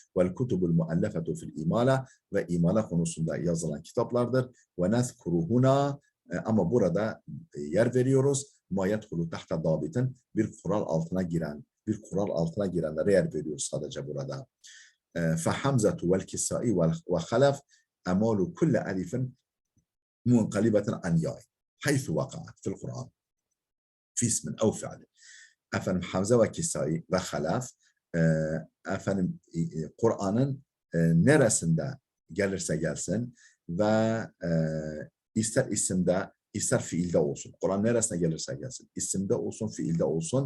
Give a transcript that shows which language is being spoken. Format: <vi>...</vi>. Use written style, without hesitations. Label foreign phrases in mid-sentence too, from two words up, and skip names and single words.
<ar>والكتب المؤلفة في الإمالة</ar> <tr>ve imala konusunda yazılan kitaplardır.</tr> <ar>ونذكر هنا</ar> <tr>ama burada yer veriyoruz.</tr> <ar>ما يدخل تحت ضابط</ar> <tr>bir kural altına girenlere yer veriyoruz sadece burada.</tr> <ar>فحمزة والكسائي وخلف أمال كل ألف منقلبة عن ياء حيث وقعت في القرآن في اسم أو فعل.</ar> <tr>Efendim Hamza ve Kisai ve Halaf efendim Kur'an'ın neresinde gelirse gelsin ve ister isimde ister fiilde olsun. Kur'an neresine gelirse gelsin. İsimde olsun, fiilde olsun.</tr>